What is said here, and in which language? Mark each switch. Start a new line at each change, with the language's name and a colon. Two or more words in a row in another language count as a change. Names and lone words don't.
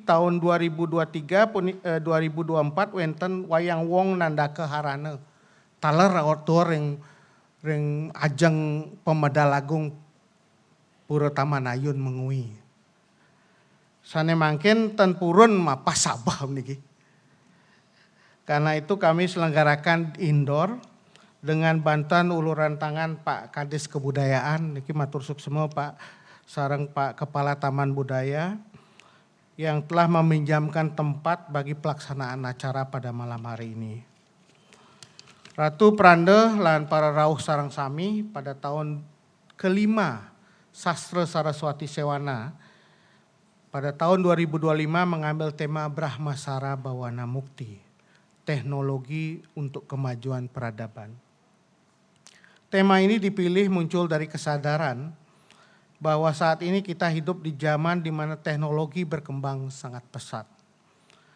Balinese: Tahun 2023 2024 wenten Wayang Wong Nandaka Harana. Taler outdoor ring ajeng pemedal agung Pura Tamanayun Mengui. Sane mangkin ten purun mapas Sabah niki.
Indonesian: Karena itu kami selenggarakan indoor dengan bantuan uluran tangan Pak Kadis Kebudayaan,
Balinese: niki matur suksema Pak sareng Pak Kepala Taman Budaya
Indonesian: yang telah meminjamkan tempat bagi pelaksanaan acara pada malam hari ini.
Balinese: Ratu Prande lan para rauh sareng sami
Indonesian: pada tahun kelima Sastra Saraswati Sewana pada tahun 2025 mengambil tema Brahmasara Bawana Mukti. Teknologi untuk kemajuan peradaban. Tema ini dipilih muncul dari kesadaran bahwa saat ini kita hidup di zaman di mana teknologi berkembang sangat pesat.